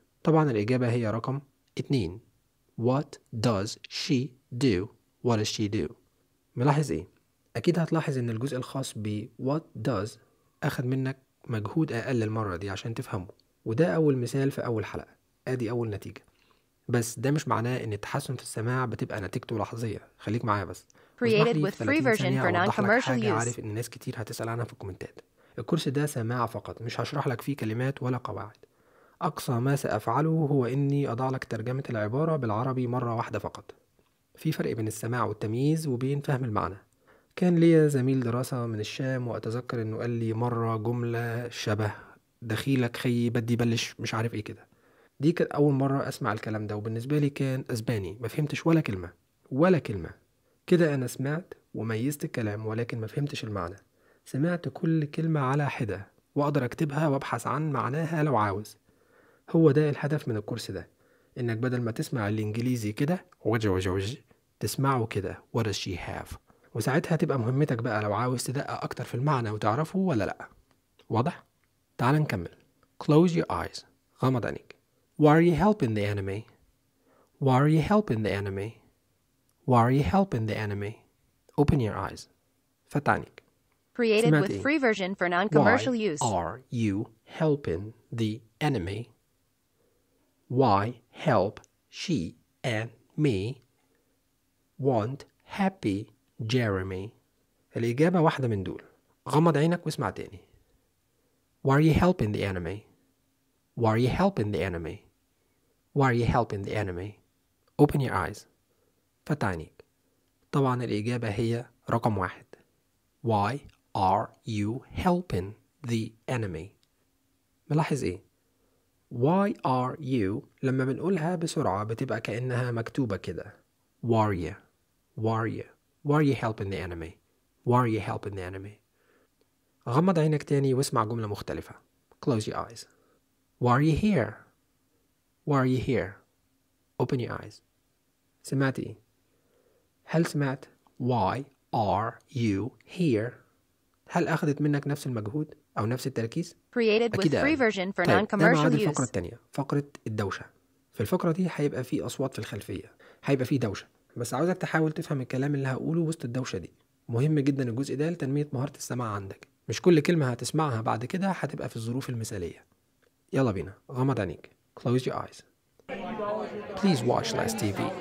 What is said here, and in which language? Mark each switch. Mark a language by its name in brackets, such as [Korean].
[Arabic] طبعا الإجابة هي رقم 2. [English] What does she do? What does she do? [Arabic] ملاحظ ايه؟ اكيد هتلاحظ ان الجزء الخاص ب what does اخد منك مجهود اقل المرة دي عشان تفهمه، وده اول مثال في اول حلقة، ادي اول نتيجة. بس ده مش معناه ان التحسن في السماع بتبقى نتيجته لحظية، خليك معايا بس. [English] Created with free version for non-commercial use. [Arabic] عارف ان ناس كتير هتسأل عنها في الكومنتات. الكورس ده سماع فقط، مش هشرح لك فيه كلمات ولا قواعد. اقصى ما سأفعله هو اني اضع لك ترجمة العبارة بالعربي مرة واحدة فقط. في فرق بين السماع والتمييز وبين فهم المعنى. كان ليا زميل دراسة من الشام، وأتذكر أنه قال لي مرة جملة شبه دخيلك خي بدي بلش مش عارف إيه كده. دي كانت أول مرة أسمع الكلام ده، وبالنسبة لي كان أسباني، ما فهمتش ولا كلمة ولا كلمة. كده أنا سمعت وميزت الكلام ولكن ما فهمتش المعنى. سمعت كل كلمة على حدة وأقدر أكتبها وأبحث عن معناها لو عاوز. هو ده الهدف من الكورس ده، إنك بدل ما تسمع الإنجليزي كده وجوجوج تسمعه كده [English] What does she have؟ [Arabic] وساعتها تبقى مهمتك بقى لو عاوز تدقق أكتر في المعنى وتعرفه ولا لأ. واضح؟ تعال نكمل. [English] Close your eyes. [Arabic] غمض عينيك. [English] Why are you helping the anime? Why are you helping the anime? Why are you helping the anime? Open your eyes. [Arabic] فتح عينيك. [English] Created with free version for non-commercial use. Why are you helping the anime? Why help she and me want happy Jeremy. [Arabic] الإجابة واحدة من دول. غمض عينك واسمع تاني. [English] Why are you helping the anime? Why are you helping the anime? Why are you helping the anime? Open your eyes. [Arabic] فتح عينيك. طبعا الإجابة هي رقم 1. [English] Why are you helping the anime? [Arabic] ملاحظ ايه؟ [English] Why are you [Arabic] لما بنقولها بسرعة بتبقى كأنها مكتوبة كده. [English] Why are you? Why are you? Why are you helping the anime? Why are you helping the anime? [Arabic] غمض عينك تاني واسمع جملة مختلفة. [English] Close your eyes. Why are you here? Why are you here? Open your eyes. سمعتي. [Arabic] هل سمعت [English] Why are you here? [Arabic] هل أخذت منك نفس المجهود أو نفس التركيز؟ [English] Created with free version for non-commercial use. [Arabic] الفقرة التانية. فقرة الدوشة. في الفقرة دي هيبقى فيه أصوات في الخلفية. هيبقى فيه دوشة. بس عاوزك تحاول تفهم الكلام اللي هقوله وسط الدوشة دي. مهم جدا الجزء ده لتنمية مهارة السماع عندك. مش كل كلمة هتسمعها بعد كده هتبقى في الظروف المثالية. يلا بينا. غمض عينيك. [English] Close your eyes. Please watch less TV.